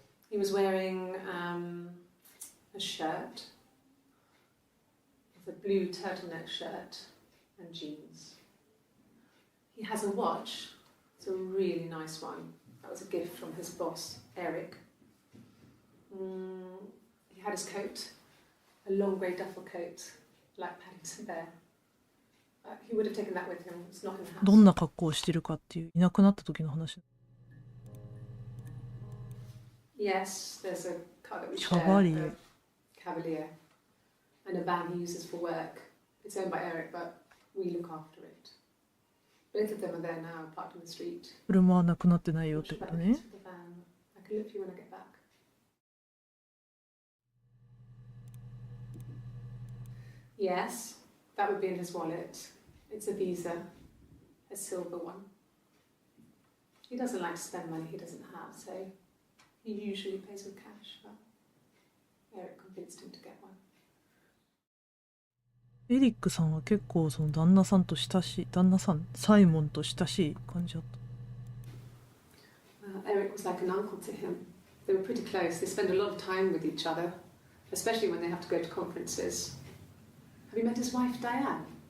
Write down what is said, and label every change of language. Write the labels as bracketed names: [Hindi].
[English] He was wearing a shirt, with a blue turtleneck shirt and jeans. He has a watch. It's a really nice one. That was a gift from his boss, Eric. He had his coat, a long grey duffel coat, like Paddington Bear. He would have taken that with him. It's not in the house. [Japanese] どんな格好をしてるかっていう、いなくなった時の話。 [English] Yes, there's a car that we share, Cavalier. a Cavalier, and a van he uses for work. It's owned by Eric, but we look after it. Both of them are there now, parked on the street. [Japanese] 車はなくなってないよってことね。 [English] The van. I can look for you when I get back. Yes, that would be in his wallet. It's a Visa, a silver one. He doesn't like to spend money he doesn't have, so he usually pays with cash, but Eric convinced him to get one. [Japanese] エリックさんは結構その旦那さんと親しい、旦那さん、サイモンと親しい感じだった。 [English] Eric was like an uncle to him. They were pretty close. They spend a lot of time with each other, especially when they have to go to conferences. Have you met his wife, Diane?